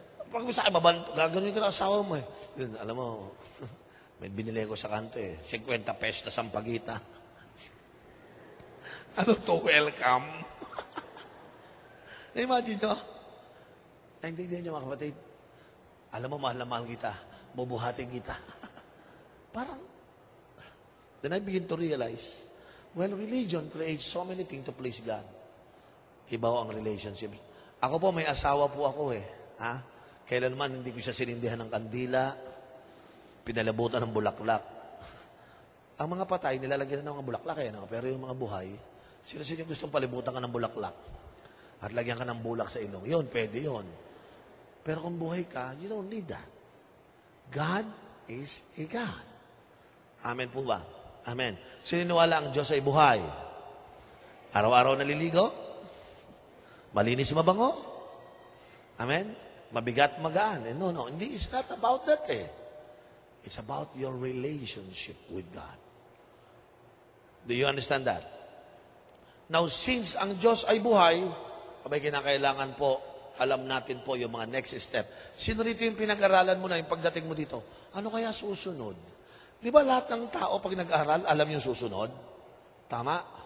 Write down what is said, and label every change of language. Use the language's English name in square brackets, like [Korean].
[Filipino] Pag sa akin, gagawin ka ng asawa mo eh. Yun, alam mo, may binili ko sa kanto eh. 50 pesos na sampagita. Ano to? Welcome. Na-imagine nyo? Naintindihan nyo mga kapatid. Alam mo, mahal na mahal kita. Bubuhatin kita. [English] Parang, then I begin to realize, well, religion creates so many things to please God. [Filipino] Iba ang relationship. Ako po, may asawa po ako eh. Ha? Kailanman hindi ko siya sinindihan ng kandila, pinalabutan ng bulaklak. Ang mga patay, nilalagyan na ng mga bulaklak eh. No? Pero yung mga buhay, sino yung gustong palibutan ka ng bulaklak at lagyan ka ng bulak sa ilong? Yun, pwede yun. Pero kung buhay ka, [English] you don't need that. God is a God. Amen po ba? Amen. [Filipino] Sininiwala ang Diyos ay buhay. Araw-araw naliligo? Malinis mabango? Amen? Mabigat magaan. No, hindi. [English] It's not about that eh. It's about your relationship with God. Do you understand that? [Filipino] Now, since ang Diyos ay buhay, abay kinakailangan po, alam natin po yung mga next step. Sino rito yung pinag-aralan mo na yung pagdating mo dito? Ano kaya susunod? Di ba lahat ng tao pag nag-aral, alam yung susunod? Tama?